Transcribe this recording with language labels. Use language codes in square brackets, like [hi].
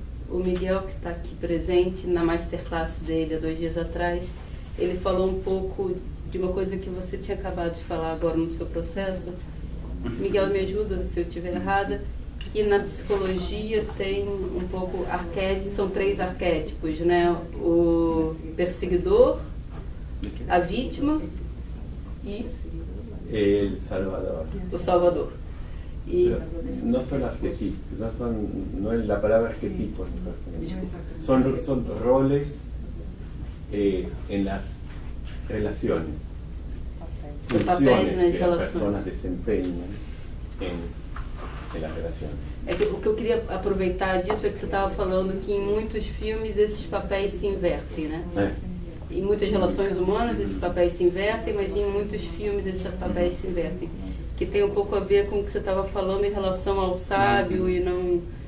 [pt] O Miguel, que está aqui presente na masterclass dele há 2 dias atrás, ele falou um pouco de uma coisa que você tinha acabado de falar agora no seu processo. Miguel, me ajuda se eu estiver errada, que na psicologia tem um pouco arquétipos, são 3 arquétipos, né? O perseguidor, a vítima e [es] El Salvador. [pt] o salvador. E [es] No son arquetipos, no es la palabra arquetipos, son roles en las relaciones, funciones que las personas desempeñan en las relaciones. [pt] é que o que eu queria aproveitar disso é que você estava falando que em muitos filmes esses papéis se invertem, né? Em muitas relações humanas esses papéis se invertem, mas em muitos filmes esses papéis se invertem. Que tem um pouco a ver com o que você estava falando em relação ao sábio e não...